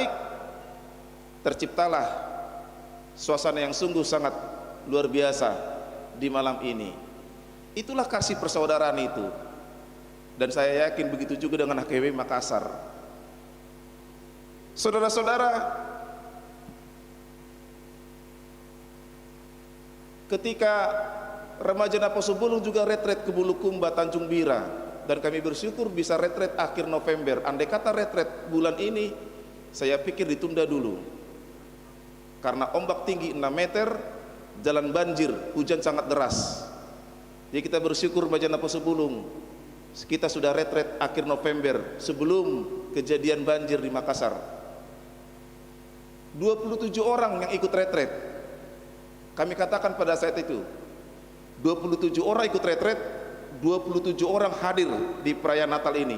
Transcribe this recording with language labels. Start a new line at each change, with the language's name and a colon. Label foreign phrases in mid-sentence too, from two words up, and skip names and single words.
Indonesian: Terciptalah suasana yang sungguh sangat luar biasa di malam ini. Itulah kasih persaudaraan itu. Dan saya yakin begitu juga dengan HKBP Makassar. Saudara-saudara, ketika remaja apostol bulung juga retret ke Bulukumba, Tanjung Bira, dan kami bersyukur bisa retret akhir November. Andai kata retret bulan ini, saya pikir ditunda dulu karena ombak tinggi 6 meter, jalan banjir, hujan sangat deras. Jadi kita bersyukur remaja apostol bulung Kita sudah retret akhir November sebelum kejadian banjir di Makassar. 27 orang yang ikut retret. Kami katakan pada saat itu, 27 orang ikut retret, 27 orang hadir di perayaan Natal ini.